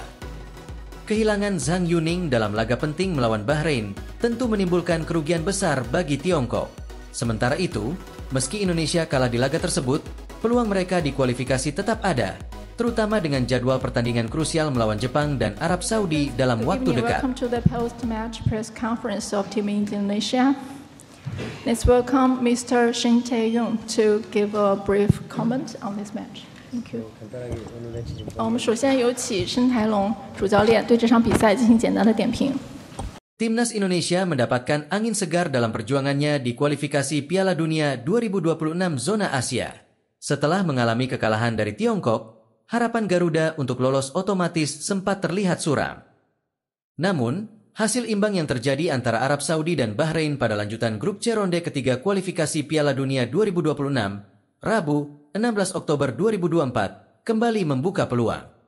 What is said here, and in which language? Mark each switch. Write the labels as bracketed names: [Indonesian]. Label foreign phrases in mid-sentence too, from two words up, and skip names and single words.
[Indonesian] Kehilangan Zhang Yuning dalam laga penting melawan Bahrain tentu menimbulkan kerugian besar bagi Tiongkok. Sementara itu, meski Indonesia kalah di laga tersebut, peluang mereka di kualifikasi tetap ada, terutama dengan jadwal pertandingan krusial melawan Jepang dan Arab Saudi dalam waktu dekat. [English] Welcome to the post-match press conference of Team Indonesia. Let's welcome Mr. Shin Tae-yong to give a brief comment on this match. Thank you. [Chinese] 我们首先有请申台龙主教练对这场比赛进行简单的点评。 [Indonesian] Timnas Indonesia mendapatkan angin segar dalam perjuangannya di kualifikasi Piala Dunia 2026 zona Asia. Setelah mengalami kekalahan dari Tiongkok, harapan Garuda untuk lolos otomatis sempat terlihat suram. Namun, hasil imbang yang terjadi antara Arab Saudi dan Bahrain pada lanjutan grup C ronde ketiga kualifikasi Piala Dunia 2026, Rabu, 16 Oktober 2024, kembali membuka peluang.